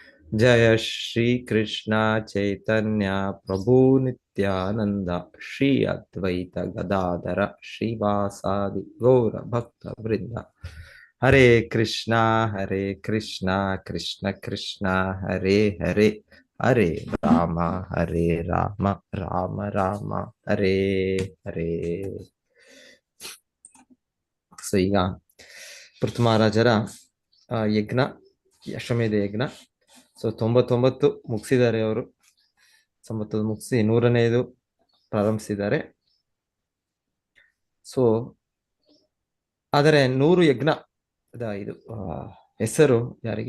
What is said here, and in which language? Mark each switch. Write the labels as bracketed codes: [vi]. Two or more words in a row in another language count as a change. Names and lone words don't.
[sa] जय श्री कृष्ण चैतन्य प्रभु नित्यानंद श्री अद्वैत गदाधर श्रीवासादि गौर भक्त वृंद। हरे कृष्णा कृष्ण कृष्ण हरे हरे, हरे राम हरे राम राम राम हरे हरे. [kn] ಸೊ ಈಗ ಪೃಥ್ವಿ ಮಹಾರಾಜರ ಯಜ್ಞ, ಅಶ್ವಮೇಧ ಯಜ್ಞ. ಸೊ 99 ಮುಗಿಸಿದ್ದಾರೆ ಅವರು. 99 ಮುಗಿಸಿ 100ನೇದು ಪ್ರಾರಂಭಿಸಿದ್ದಾರೆ. ಸೊ ಆದರೆ 100 ಯಜ್ಞ ಇದು ಹೆಸರು ಯಾರಿಗೆ?